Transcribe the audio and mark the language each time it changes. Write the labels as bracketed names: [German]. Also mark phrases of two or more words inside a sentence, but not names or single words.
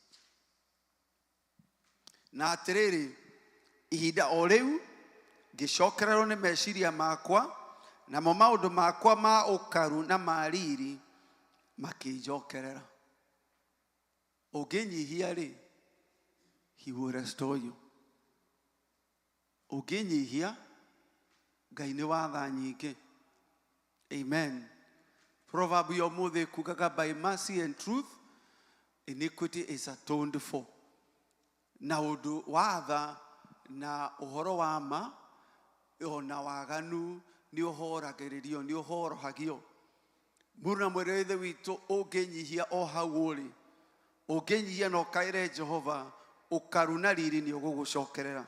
[Kikuyu] Na atiriri ihinda o riu ngicokererwo ni meciria makwa namo maundu makwa ma ukaru na mariri makinjokerera. Unginyihia ri, [English] he will restore you. [Kikuyu] Unginyihia, Ngai ni wa tha nyingi. Amen. Proverb yomuthi kugaga, [English] by mercy and truth iniquity is atoned for. [Kikuyu] Na undu wa tha na uhoro wa ma ona waganu ni uhoragiririo, ni uhorohagio. Muruna mwerethe witu unginyihia o hau uri, unginyihia no kaire Jehova, ukaruna riri ni ugugucokerera.